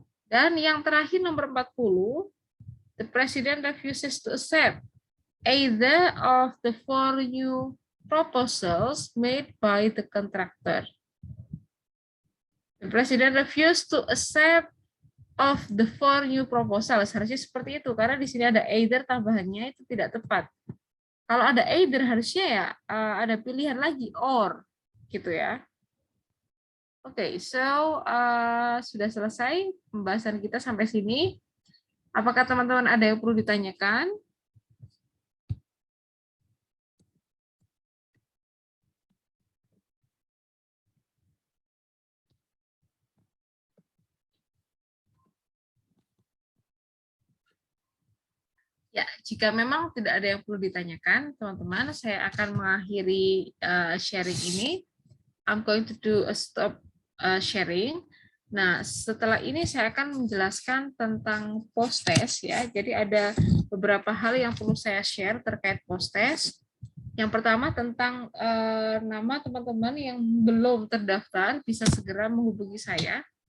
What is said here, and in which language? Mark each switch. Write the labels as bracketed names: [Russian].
[Indonesian] Dan yang terakhir nomor 40, [English] the president refuses to accept either of the 4 new proposals made by the contractor. The president refused to accept of the 4 new proposals. [Indonesian] Harusnya seperti itu, karena di sini ada either tambahannya itu tidak tepat. Kalau ada either harusnya ya ada pilihan lagi or gitu ya. Oke, so sudah selesai pembahasan kita sampai sini. Apakah teman-teman ada yang perlu ditanyakan? Ya, jika memang tidak ada yang perlu ditanyakan, teman-teman, saya akan mengakhiri sharing ini. [English] I'm going to do a stop sharing. [Indonesian] Nah, setelah ini saya akan menjelaskan tentang post test ya. Jadi ada beberapa hal yang perlu saya share terkait post test. Yang pertama tentang nama teman-teman yang belum terdaftar bisa segera menghubungi saya.